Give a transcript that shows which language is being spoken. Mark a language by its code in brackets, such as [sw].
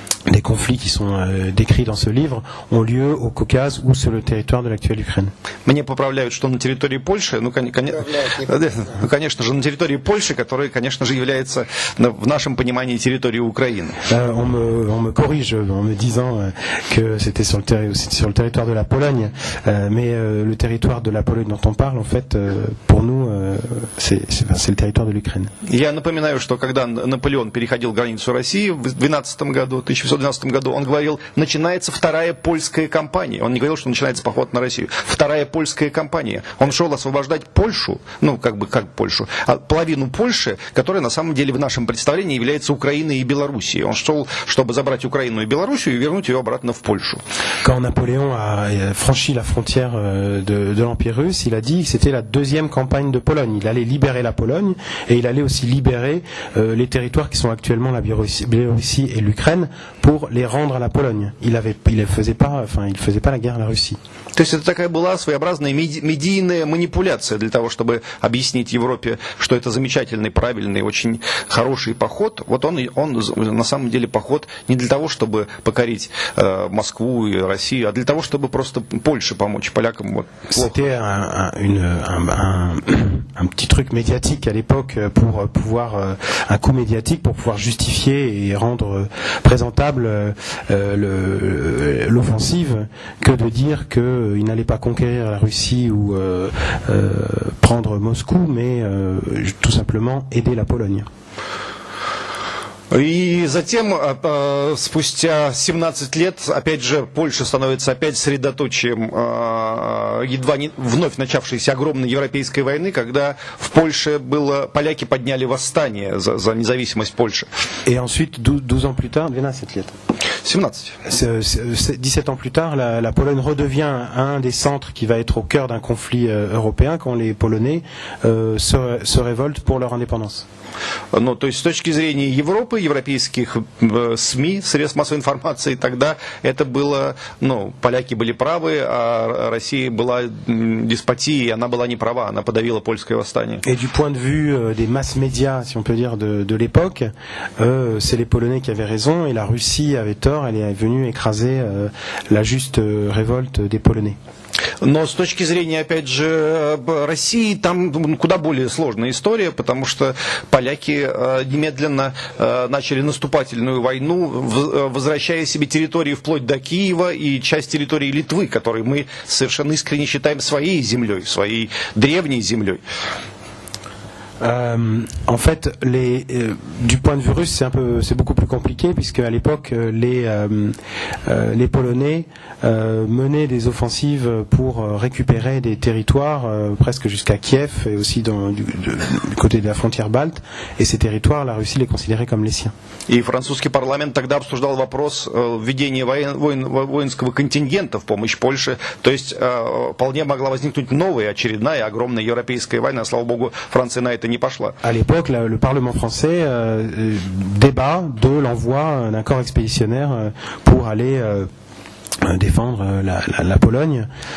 [fr] des conflits qui sont décrits dans ce livre ont lieu au Caucase ou sur le territoire de l'actuelle Ukraine. [ru] Мне поправляют, что на территории Польши, конечно же, на территории Польши, которая, конечно же, является в нашем понимании территорией Украины. On me corrige en me disant que c'était sur le territoire de la Pologne, mais le territoire de la Pologne dont on parle, en fait, pour nous, c'est le territoire de l'Ukraine. Я напоминаю, что когда Наполеон переходил границу России в 1712 году, он говорил, начинается вторая польская кампания. Он не говорил, что начинается поход на Россию. Вторая польская кампания. Он шел освобождать Польшу, как Польшу, а половину Польши, которая на самом деле в нашем представлении является Украиной и Белоруссией. Он шел, чтобы забрать Украину и Белоруссию и вернуть ее обратно в Польшу. [fr] Quand Napoléon a franchi la frontière de l'Empire russe, il a dit que c'était la deuxième campagne de Pologne. Il allait libérer la Pologne et il allait aussi libérer les territoires qui sont actuellement la Biélorussie et l'Ukraine pour les rendre à la Pologne. Il faisait pas la guerre à la Russie. [ru] То есть это такая была своеобразная медийная манипуляция для того, чтобы объяснить Европе, что это замечательный, правильный, очень хороший поход. Вот он на самом деле поход не для того, чтобы покорить Москву и Россию, а для того, чтобы просто Польше помочь полякам. Вот. [fr] C'était un petit truc médiatique à l'époque pour pouvoir un coup médiatique pour pouvoir justifier et rendre présentable l'offensive que de dire qu'il n'allait pas conquérir la Russie ou prendre Moscou, mais tout simplement aider la Pologne. [ru] И затем, спустя 17 лет, опять же, Польша становится опять средоточием едва не вновь начавшейся огромной европейской войны, когда в Польше поляки подняли восстание за независимость Польши. [fr] Et ensuite, 12 ans plus tard, [ru] 12 лет. 17. [fr] 17 ans plus tard, la Pologne redevient un des centres qui va être au cœur d'un conflit européen quand les Polonais se révoltent pour leur indépendance. [ru] Ну, то есть с точки зрения Европы, европейских СМИ, средств массовой информации, тогда это было, поляки были правы, а Россия была деспотией, она была не права, она подавила польское восстание. [fr] Et du point de vue des masses médias, si on peut dire, de l'époque, c'est les Polonais qui avaient raison et la Russie avait tort, elle est venue écraser la juste révolte des Polonais. [ru] Но с точки зрения, опять же, России, там куда более сложная история, потому что поляки немедленно начали наступательную войну, возвращая себе территории вплоть до Киева и часть территории Литвы, которые мы совершенно искренне считаем своей землей, своей древней землей. [fr] En fait, du point de vue russe, c'est beaucoup plus compliqué puisque à l'époque les Polonais menaient des offensives pour récupérer des territoires presque jusqu'à Kiev et aussi du côté de la frontière balte. Et ces territoires, la Russie les considérait comme les siens. [ru] И французский парламент тогда обсуждал вопрос введения воинского контингента в помощь Польше. То есть вполне могла возникнуть новая очередная огромная европейская война. Слава богу, Франция на это не пошла. [fr] À l'époque, le Parlement français débat de l'envoi d'un corps expéditionnaire pour aller défendre la Pologne.